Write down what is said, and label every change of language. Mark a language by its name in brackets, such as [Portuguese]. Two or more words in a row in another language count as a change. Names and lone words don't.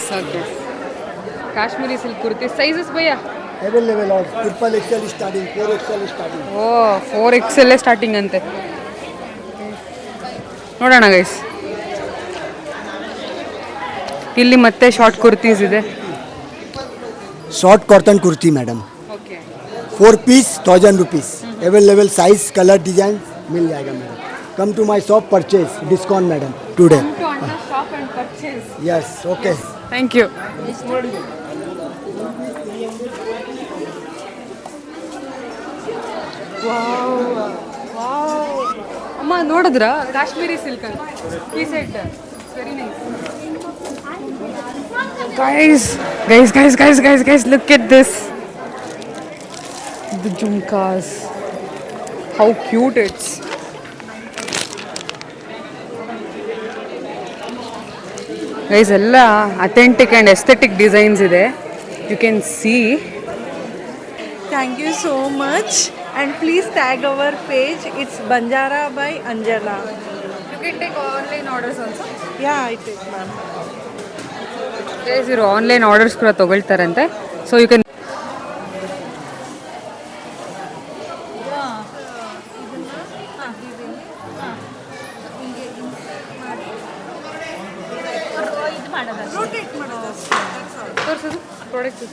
[English] Okay, Kashmiri silk kurtis. Sizes bhaiya? Available of triple XL starting, 4XL starting. Oh 4XL starting ಅಂತೆ. [Kannada] ನೋಡೋಣ ಗೈಸ್, ಇಲ್ಲಿ ಮತ್ತೆ [English] short kurtis [Kannada] ಇದೆ. [English] Short cotton kurti madam, 4 piece 1000 rupees. available size color design [Hindi] मिल जाएगा [English] madam. Come to my shop purchase discount madam today. Yes okay, Thank you. [Kannada] ಅಮ್ಮ ನೋಡಿದ್ರ ಕಾಶ್ಮೀರಿ ಸಿಲ್ಕ್ ಅಂತ ಈ [English] set very nice. Guys, look at this. The jhumkas. How cute it's. Guys, ಎಲ್ಲ authentic and aesthetic designs ಇದೆ. You can see. Thank you so much, and please tag our page. It's Banjara by Anjana. You can take online orders also. Yeah, I take, ma'am. [Kannada] ಗೈಸ್ ಇವರು [English] online orders [Kannada] ಕೂಡ ತೊಗೊಳ್ತಾರಂತೆ. [English] So you can product.